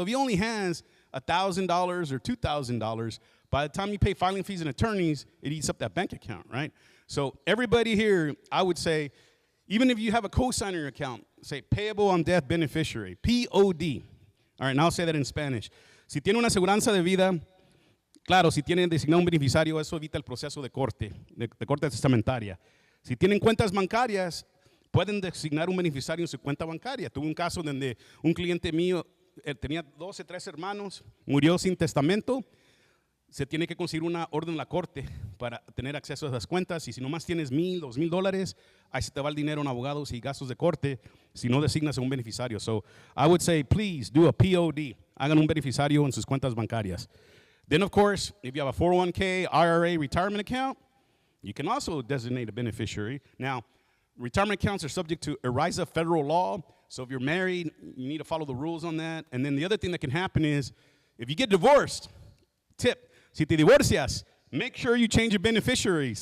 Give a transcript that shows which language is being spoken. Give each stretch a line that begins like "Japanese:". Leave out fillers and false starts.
English: Well, if he only has $1,000 or $2,000, by the time you pay filing fees and attorneys, it eats up that bank account, right? So everybody here, I would say, even if you have a cosigner account, say payable on death beneficiary, POD. All right, now I'll say that in Spanish.
Spanish: Si tiene una aseguranza de vida, claro, si tiene designado un beneficiario, eso evita el proceso de corte testamentaria. Si tienen cuentas bancarias, pueden designar un beneficiario en su cuenta bancaria. Tuve un caso donde un cliente mío tenía 12, 13 hermanos, murió sin testamento. Se tiene que conseguir una orden en la corte para tener acceso a esas cuentas. Y si nomás tienes $1,000, $2,000, ahí se te va el dinero en abogados y gastos de corte si no designas a un beneficiario.
English: So I would say, please do a POD.
Spanish: Hagan un beneficiario en sus cuentas bancarias.
English: Then, of course, if you have a 401k, IRA, retirement account, you can also designate a beneficiary. Now, retirement accounts are subject to ERISA federal law. So if you're married, you need to follow the rules on that. And then the other thing that can happen is if you get divorced, tip,
Spanish: si te divorcias,
English: make sure you change your beneficiary.